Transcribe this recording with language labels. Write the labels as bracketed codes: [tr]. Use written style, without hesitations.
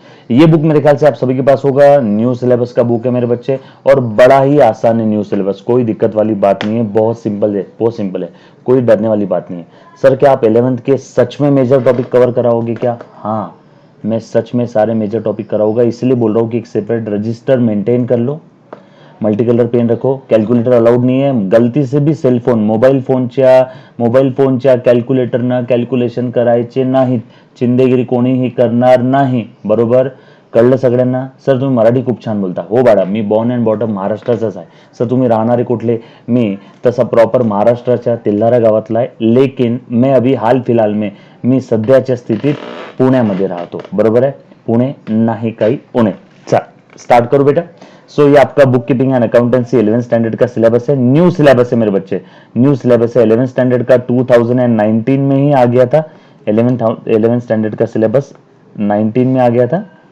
[hi] ये बुक मेरे ख्याल से आप सभी के पास होगा, न्यू सिलेबस का बुक है मेरे बच्चे, और बड़ा ही आसान है न्यू सिलेबस, कोई दिक्कत वाली बात नहीं है, बहुत सिंपल है, बहुत सिंपल है, कोई डरने वाली बात नहीं है। सर क्या आप 11th के सच में मेजर टॉपिक कवर कराओगे क्या? हाँ, मैं सच में सारे मेजर टॉपिक कराऊंगा, इसलिए बोल रहा हूँ कि एक सेपरेट रजिस्टर मेंटेन कर लो, मल्टी कलर पेन रखो। कैलकुलेटर अलाउड नहीं है, गलती से भी सेल फोन, [mr] मोबाईल फोनच्या कॅल्क्युलेटरनं कॅल्क्युलेशन करायचे नाहीत, चिंदेगिरी कोणीही करणार नाही, बरोबर? कळलं सगळ्यांना? सर तुम्ही मराठी खूप छान बोलता. हो बाळा, मी बॉर्न अँड बॉटम महाराष्ट्राचाच आहे. सर तुम्ही राहणारे कुठले? मी तसा प्रॉपर महाराष्ट्राच्या तेल्हारा गावातला आहे, [hi] लेकिन मैं अभी हाल फिलहाल में [mr] मी सध्याच्या स्थितीत पुण्यामध्ये राहतो, बरोबर आहे? पुणे नाही काही उणे. चल स्टार्ट करू बेटा। [hi] सो ये आपका book keeping and accountancy 11th standard का सिलेबस है, न्यू सिलेबस है मेरे बच्चे, न्यू सिलेबस है। 11th स्टैंडर्ड का 2019 में ही आ गया था, 11th स्टैंडर्ड का सिलेबस 19 में आ गया था।